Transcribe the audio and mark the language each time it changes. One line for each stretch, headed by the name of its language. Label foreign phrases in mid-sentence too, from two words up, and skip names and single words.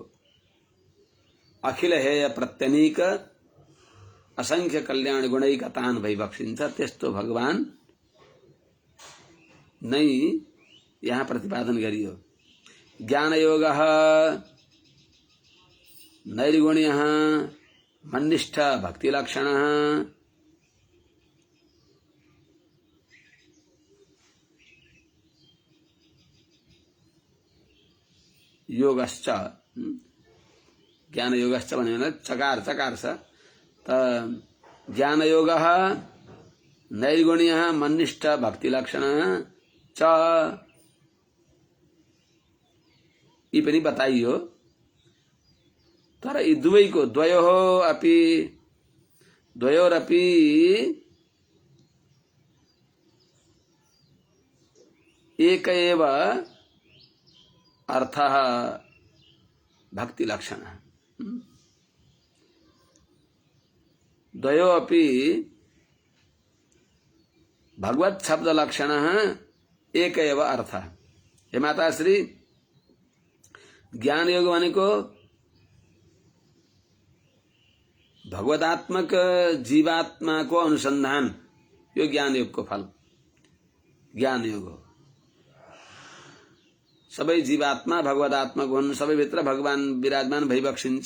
Sanskrit: अखिल हेय प्रत्यनीक असंख्य कल्याण गुणैकतान
Nepali: भइबक्सिन्छ, त्यस्तो भगवान नै यहाँ प्रतिपादन गरियो।
Sanskrit: ज्ञान योग नैर्गुण्य मन्निष्ठ भक्ति लक्षण, योगश्च, ज्ञान योगश्च
Nepali: भने चकार चकार छ त
Sanskrit: ज्ञान योग नैर्गुण्य मन्निष्ठ भक्ति लक्षण च,
Nepali: यी पनि बताइयो। तर यी दुवैको
Sanskrit: द्वयोरपि एक एव अर्थः भक्ति लक्षण, द्वयोरपि भगवत शब्द लक्षण एक एव अर्थ।
Nepali: हे माता श्री, ज्ञान योग भनेको भगवदात्मक जीवात्मा को अनुसंधान, यो ज्ञान योग को फल ज्ञान योग हो। सबै जीवात्मा भगवदात्मक हुन्, सबै भित्र भगवान विराजमान भइबक्सिन्छ।